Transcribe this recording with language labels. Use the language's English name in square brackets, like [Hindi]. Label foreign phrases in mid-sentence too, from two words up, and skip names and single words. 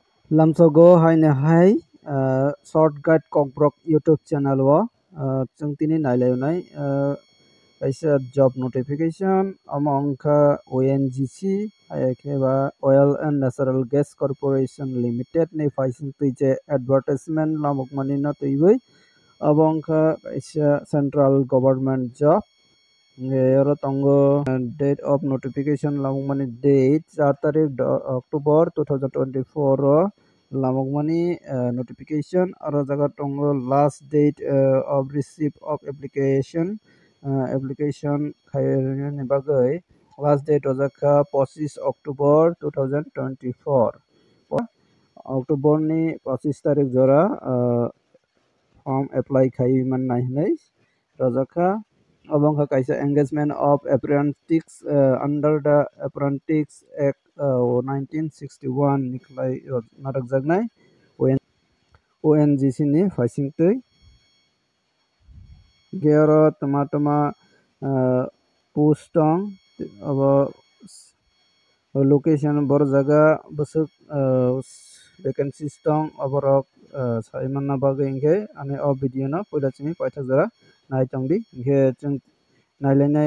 [Kok Borok] Lamsogo haine hai [English] short guide [Kok Borok] kokbrok YouTube channel o chung tini nailai kaisa [English] job notification [Kok Borok] among ka ONGC ayakeba Oil and Natural Gas Corporation Limited ni faising tuije advertisement lamok mani na tuibai abong ka kaisa [English] central government job [Kok Borok] ero tongo date [English] of notification [Kok Borok] lamok mani date 4 tarik October 2024 ro lamok mani notification aro jaga tongo [English] last date of receipt of application application [Kok Borok] khairni bagai [English] last date [Kok Borok] ojaka 25 October 2024 October ni 25 tarik jora form apply khai man nahi rojaka abang ka kaisa [English] engagement of apprentice under the Apprentice Act 1961 [Kok Borok] niklai narak jagnai ONGC ni faising tui gero tama post tong abo location bor jaga busuk vacancies tong aborok saiman na bagai ingke ane o video no puila chini paithak jora nai tongdi ingke chung nailainai